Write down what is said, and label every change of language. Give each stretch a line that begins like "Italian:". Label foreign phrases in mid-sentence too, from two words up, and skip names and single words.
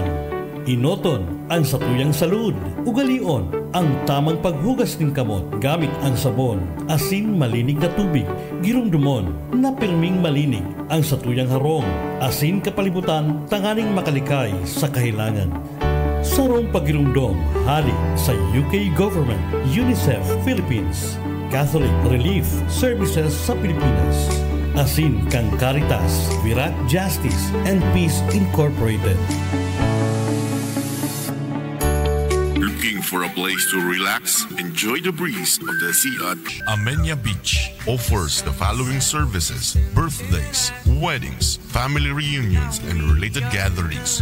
Bikol: Inoton ang satuyang salud, ugalion ang tamang paghugas ng kamot gamit ang sabon, asin malinig na tubig, girumdumon na pirming malinig ang satuyang harong, asin kapalibutan tanganing makalikay sa kahilangan. Sarong pagirumdom hali sa UK Government, UNICEF Philippines, Catholic Relief Services sa Pilipinas, asin kang Caritas, Virac Justice and Peace Incorporated.
English: for a place to relax, enjoy the breeze of the sea at Amenya Beach offers the following services: birthdays, weddings, family reunions, and related gatherings.